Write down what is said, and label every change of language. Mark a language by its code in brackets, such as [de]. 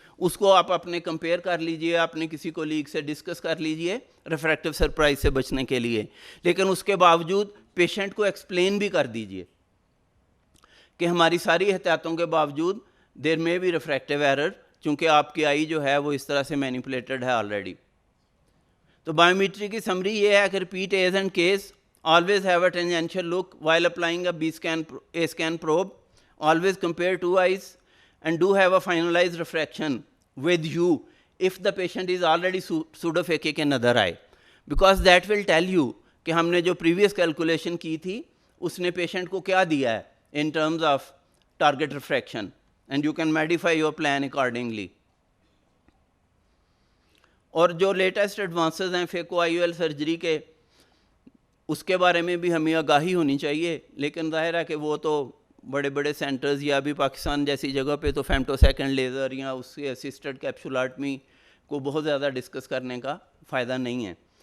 [ur] اس کو آپ اپنے کمپیئر کر لیجئے, اپنے کسی کولیگ سے ڈسکس کر لیجئے ریفریکٹیو سرپرائز سے بچنے کے لیے. لیکن اس کے باوجود پیشنٹ کو ایکسپلین بھی کر دیجئے کہ ہماری ساری احتیاطوں کے باوجود دیر میں بھی ریفریکٹیو ایرر, چونکہ آپ کی آئی جو ہے وہ اس طرح سے مینیپولیٹڈ ہے آلریڈی. تو بایومیٹری کی سمری یہ ہے کہ repeat as and case, [en] always have a tangential look while applying a A-scan probe, always compare two eyes and do have a finalized refraction with you if the patient is already pseudophakic in other eye, because that will tell you [ur] کہ ہم نے جو previous calculation کی تھی اس نے patient کو کیا دیا ہے [en] in terms of target refraction, and you can modify your plan accordingly. [ur] اور جو لیٹسٹ ایڈوانسز ہیں فیکو آئی او ایل سرجری کے, اس کے بارے میں بھی ہمیں آگاہی ہونی چاہیے. لیکن ظاہر ہے کہ وہ تو بڑے بڑے سینٹرز یا بھی پاکستان جیسی جگہ پہ تو فیمٹو سیکنڈ لیزر یا اس سے اسسٹڈ کیپسولاٹمی کو بہت زیادہ ڈسکس کرنے کا فائدہ نہیں ہے.